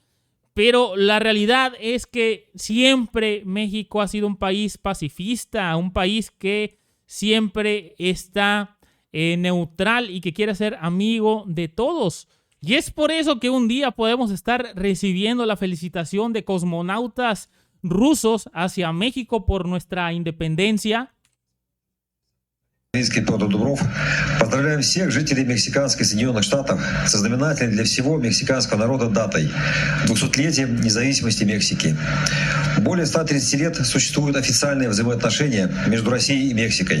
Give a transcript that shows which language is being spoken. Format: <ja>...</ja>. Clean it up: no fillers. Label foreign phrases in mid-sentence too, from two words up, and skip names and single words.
<es>Pero la realidad es que siempre México ha sido un país pacifista, un país que siempre está neutral y que quiere ser amigo de todos. Y es por eso que un día podemos estar recibiendo la felicitación de cosmonautas rusos hacia México por nuestra independencia.</es> <ru>Петр Дубров. Поздравляем всех жителей мексиканских Соединенных Штатов со знаменательной для всего мексиканского народа датой – 200-летием независимости Мексики. Более 130 лет существуют официальные взаимоотношения между Россией и Мексикой.</ru>